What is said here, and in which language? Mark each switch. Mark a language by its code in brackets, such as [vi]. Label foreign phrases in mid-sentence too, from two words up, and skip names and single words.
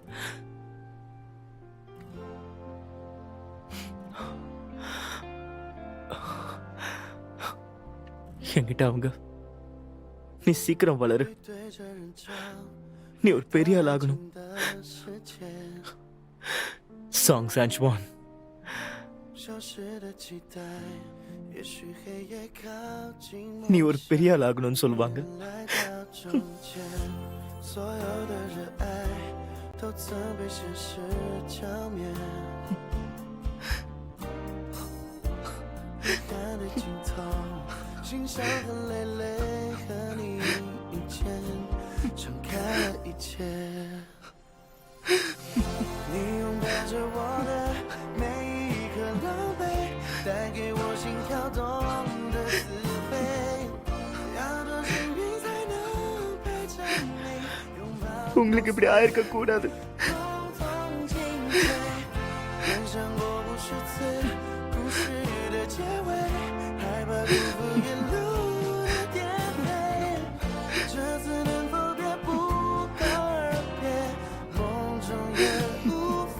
[ta] என்கிட்ட அவங்க, நீ சீக்கிரம் வளரு, நீ ஒரு பெரிய ஆள் ஆகணும். சாங் சான்ச்வான், நீ ஒரு பெரிய ஆள் ஆகணும்னு சொல்லுவாங்க. [zh] 心伤痕累累，和你遇见，敞开了一切。你拥抱着我的每一颗狼狈，带给我心跳动的滋味。要多幸运才能陪着你拥抱。 [ta] உங்களுக்கு இப்படி ஆயிருக்க கூடாது. [zh] 人生过无数次故事的结尾，害怕辜负沿路的颠沛，这次能否别不告而别，梦中也无法